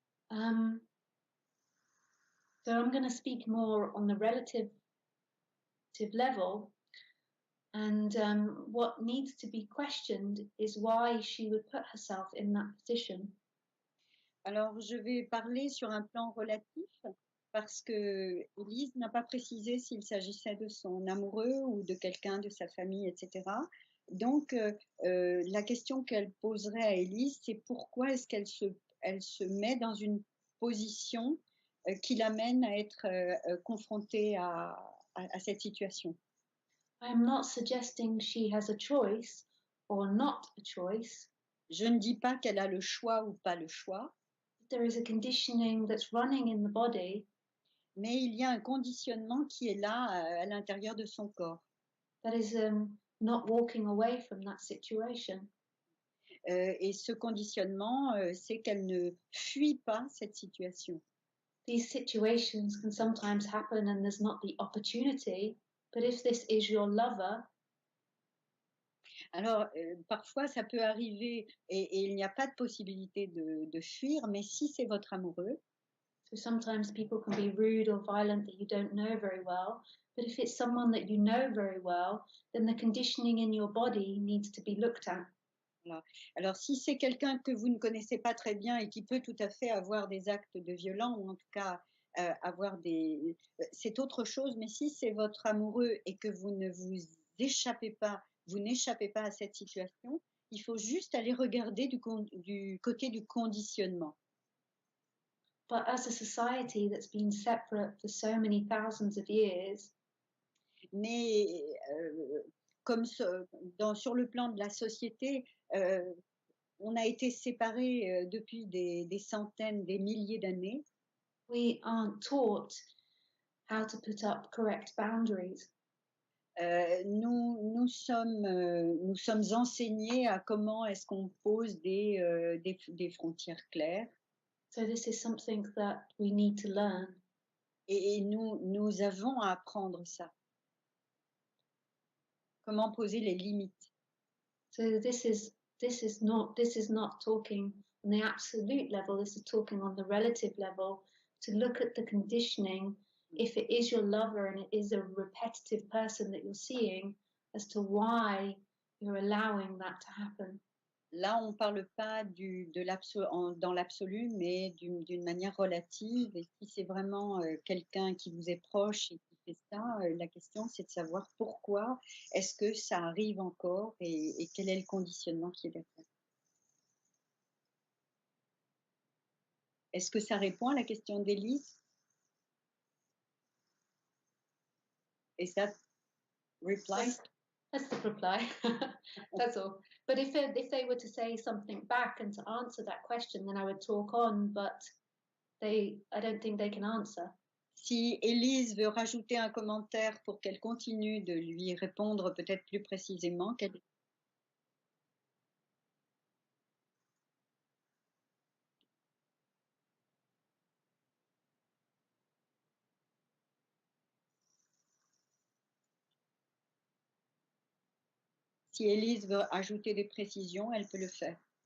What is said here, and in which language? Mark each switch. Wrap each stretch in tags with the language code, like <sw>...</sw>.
<en>So I'm going to speak more on the relative level, and what needs to be questioned is why she would put herself in that position.</en> <fr>Alors, je vais parler sur un plan relatif parce que Élise n'a pas précisé s'il s'agissait de son amoureux ou de quelqu'un de sa famille, etc. Donc, la question qu'elle poserait à Élise, c'est pourquoi est-ce qu'elle se met dans une position qui l'amène à être confrontée à cette situation.</fr> <en>I'm not suggesting she has a choice or not a choice.</en> <fr>Je ne dis pas qu'elle a le choix ou pas le choix.</fr> <en>There is a conditioning that's running in the body.</en> <fr>Mais il y a un conditionnement qui est là à l'intérieur de son corps.</fr> <en>That is not walking away from that situation.</en> <fr>Et ce conditionnement, c'est qu'elle ne fuit pas cette situation.</fr> <en>These situations can sometimes happen and there's not the opportunity, but if this is your lover,</en> <fr>alors parfois ça peut arriver et il n'y a pas de possibilité de fuir, mais si c'est votre amoureux,</fr> <en>so sometimes people can be rude or violent that you don't know very well, but if it's someone that you know very well, then the conditioning in your body needs to be looked at.</en> <fr>Voilà. Alors si c'est quelqu'un que vous ne connaissez pas très bien et qui peut tout à fait avoir des actes de violence ou en tout cas avoir des... c'est autre chose, mais si c'est votre amoureux et que vous ne vous échappez pas, vous n'échappez pas à cette situation, il faut juste aller regarder du côté du conditionnement.</fr> <en>But as a society that's been separate for so many thousands of years,</en> <fr>mais comme sur le plan de la société, on a été séparés depuis des centaines, des milliers d'années.</fr> <en>We aren't taught how to put up correct boundaries.</en> <fr>Nous sommes enseignés à comment est-ce qu'on pose des frontières claires.</fr> <en>So this is something that we need to learn.</en> <fr>Et nous avons à apprendre ça. Comment poser les limites.</fr> <en>So this is not talking on the absolute level. This is talking on the relative level, to look at the conditioning. If it is your lover and it is a repetitive person that you're seeing, as to why you're allowing that to happen.</en> <fr>Là, on ne parle pas dans l'absolu, mais d'une manière relative. Et si c'est vraiment quelqu'un qui vous est proche et qui fait ça, la question, c'est de savoir pourquoi est-ce que ça arrive encore et quel est le conditionnement qui est derrière. Est-ce que ça répond à la question d'Élise?</fr> <en>Is that reply? That's the reply. That's all. But if they were to say something back and to answer that question, then I would talk on. But I don't think they can answer.</en> <fr>Si Élise veut rajouter un commentaire pour qu'elle continue de lui répondre peut-être plus précisément, si Élise veut ajouter des précisions, elle peut le faire.</fr>